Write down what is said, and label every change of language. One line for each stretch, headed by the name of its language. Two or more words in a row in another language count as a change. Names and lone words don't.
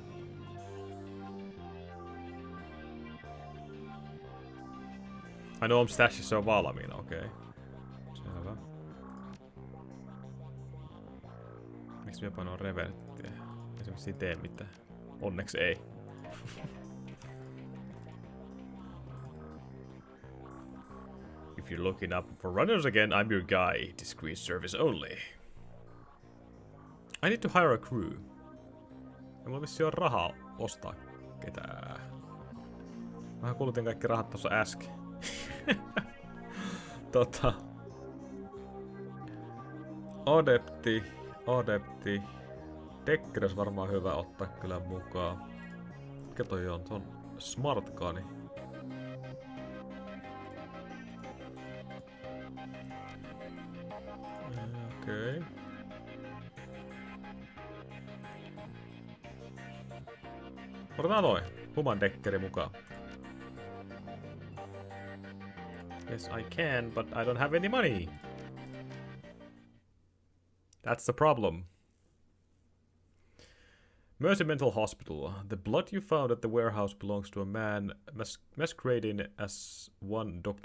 Finnish: Ai no, stashissa on valmiina, okei. Selvä. Miksi minä painoin reverttiä? Esimerkiksi ei tee mitään. Onneksi ei.
English: If you're looking up for runners again, I'm your guy. Discreet service only. I need to hire a crew.
Finnish: Ja mulla vissi on rahaa ostaa ketään. Mähän kulutin kaikki rahat tossa äsken. Adepti. Dekkeres varmaan hyvä ottaa kyllä mukaan. Mikä toi on? Se on smartkaani. Okei. Otetaan noin. Human dekkeri mukaan.
English: Yes, I can, but I don't have any money. That's the problem. Mercy Mental Hospital. The blood you found at the warehouse belongs to a man masquerading as one Dr.